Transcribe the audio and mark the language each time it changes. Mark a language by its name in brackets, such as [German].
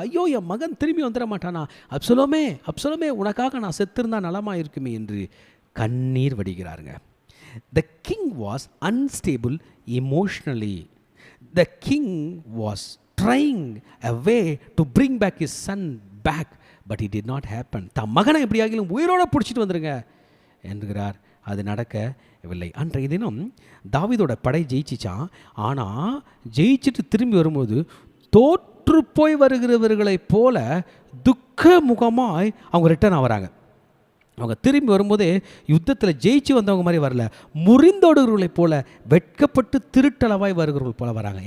[Tamil] ஐயோ என் மகன் திரும்பி வந்துட மாட்டானா, அப்சலோமே உனக்காக நான் செத்திருந்தா நலமாக இருக்குமே என்று கண்ணீர் வடிகிறாருங்க. [English] The king was unstable emotionally. The king was trying a way to bring back his son back, but it did not happen. [Tamil] தம் மகனை எப்படியாகிலும் உயிரோட பிடிச்சிட்டு வந்துருங்க என்கிறார் அது நடக்கவில்லை. அன்றைய தினம் தாவீதோட படை ஜெயிச்சிச்சான். ஆனால் ஜெயிச்சுட்டு திரும்பி வரும்போது தோற்று போய் வருகிறவர்களைப் போல துக்க முகமாய் அவங்க ரிட்டர்ன் ஆகிறாங்க. அவங்க திரும்பி வரும்போதே யுத்தத்தில் ஜெயிச்சு வந்தவங்க மாதிரி வரல, முறிந்தோடுகிறவர்களைப் போல வெட்கப்பட்டு திருட்டளவாய் வருகிறவர்கள் போல வராங்க.